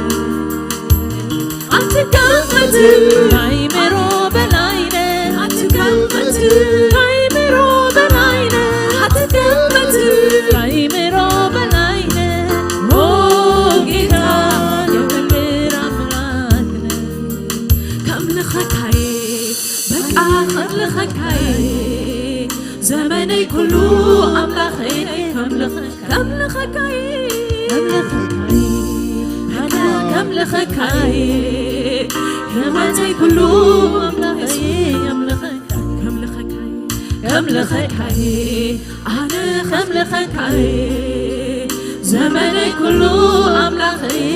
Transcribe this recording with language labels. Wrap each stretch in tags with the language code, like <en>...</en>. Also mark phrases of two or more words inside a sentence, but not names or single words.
<am>አትገመት ካይምሮ በላይ አትገመት ካይምሮ በላይ አትገመት ካይምሮ በላይ ኦ ጌታ የፍቅር አምላክ</am> <ti>ከምልኸካይ በቃ ከምልኸካይ ዘመነይ ኩሉ አምላኸይ ከምልኸካይ በቃ ከምልኸካይ ዘመነይ ኩሉ አምላኸይ ከምልኸካይ ኣነ ከምልኸካይ ዘመነይ ኩሉ ኣምላኸይ</ti>